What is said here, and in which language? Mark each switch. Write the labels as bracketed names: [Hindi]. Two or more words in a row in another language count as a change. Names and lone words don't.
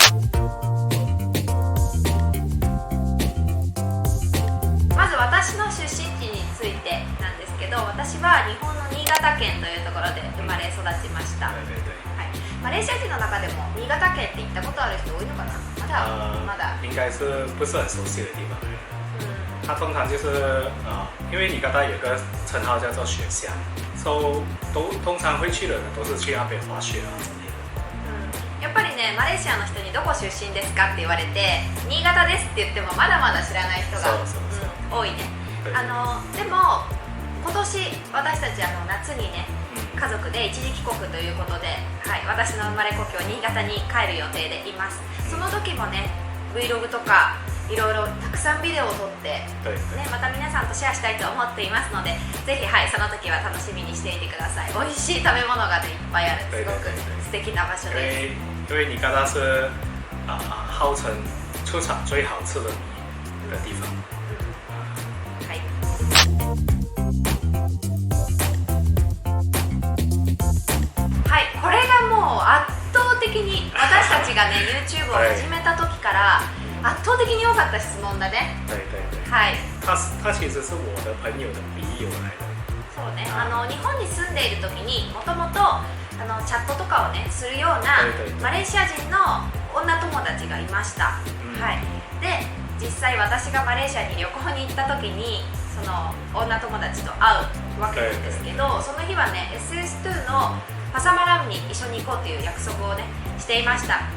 [Japanese] まず私の出身地についてなんですけど、私は日本の新潟県というところで生まれ育ちました。マレーシア人の中でも新潟県って行ったことある人多いのかな？まだ [Chinese] 应该是不是很熟悉的地方。它通常就是因为尼加达有个称号叫做雪乡，通常会去的人都是去那边滑雪之类的。 [Japanese] やっぱりね、マレーシアの人にどこ出身ですかって言われて、新潟ですって言ってもまだまだ知らない人が多いね。でも今年私たち夏にね、家族で一時帰国ということで、私の生まれ故郷新潟に帰る予定でいます。その時もね、Vlog とかいろいろたくさんビデオを撮って、また皆さんとシェアしたいと思っていますので、ぜひその時は楽しみにしていてください。美味しい食べ物がね、いっぱいある、すごく素敵な場所です。 [Chinese] 因为尼加达是号称出产最好吃的米的地方。 [Japanese] これがもう圧倒的に私たちがね YouTube を始めた時から圧倒的に多かった質問だね。 [Chinese] 他其实是我的朋友的笔友来的。 [Japanese] そうね、日本に住んでいる時にもともとチャットとかをねするようなマレーシア人の女友達がいました。で、実際私がマレーシアに旅行に行った時にその女友達と会うわけなんですけど、その日はね SS2 のパサマラムに一緒に行こうという約束をねしていました。